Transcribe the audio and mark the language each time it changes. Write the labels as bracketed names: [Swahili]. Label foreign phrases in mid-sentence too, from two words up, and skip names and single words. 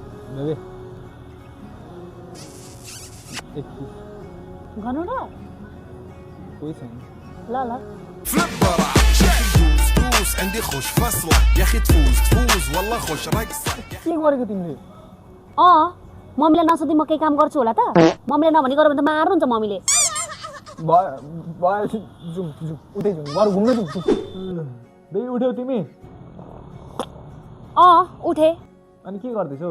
[Nepali] बेबी एक गर्नु र कोही छैन ल ल [Arabic] فليب برا دوس دوس عندي خوش فصلة يا اخي تفوز تفوز والله خوش رقصة [Nepali] के गरेको तिमीले मम्मीलाई नसोधी म केही काम गर्छु होला त मम्मीले नभनी गऱ्यो भने त मार्नुहुन्छ मम्मीले भयो जुम जुम उतै जुम बरु घुम्न जुम बेबी उठ्यौ तिमी उठे अनि के गर्दैछौ